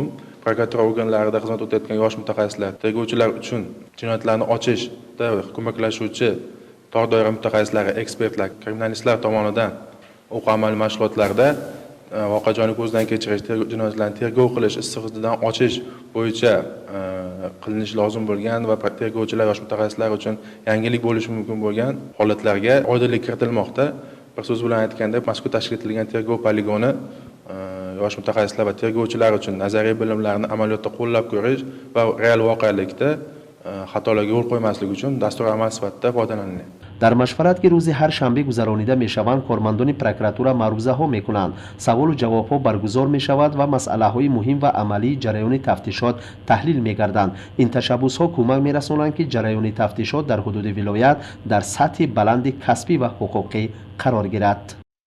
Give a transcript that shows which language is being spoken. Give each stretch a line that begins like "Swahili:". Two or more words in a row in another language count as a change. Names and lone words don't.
Uzbek: Prokuratura organlarida xizmat o'tayotgan yosh mutaxassislar, tergovchilar uchun jinoyatlarni ochishda ko'maklashuvchi tor doira mutaxassislari, ekspertlar, kriminalistlar tomonidan o'quv amaliy mashg'ulotlarda voqea joyini ko'zdan kechirish, jinoyatlarni tergov qilish, issig'i izidan ochish bo'yicha qilinishi lozim bo'lgan va tergovchilar, yosh mutaxassislar uchun yangilik bo'lishi mumkin bo'lgan holatlarga oydinlik kiritilmoqda. Bir so'z bilan aytganda, mazkur tashkil etilgan tergov poligoni yosh mutaxassislar va tergovchilar uchun nazariy bilimlarni amaliyotda qo'llab ko'rish va real voqelikda xatolarga yo'l qo'ymaslik uchun dastur amal sifatida foydalaniladi.
Persian: در مشورت که روز هر شنبه گذرانیده می شوند کارمندان پروکراتور معروضه ها می کنند. سوال و جواب ها برگزار می شود و مسئله های مهم و عملی جریان تفتیشات تحلیل می گردند. این تشبوس ها کمک می رسانند که جریان تفتیشات در حدود ولایت در سطح بلند کسبی و حقوقی قرار گیرد.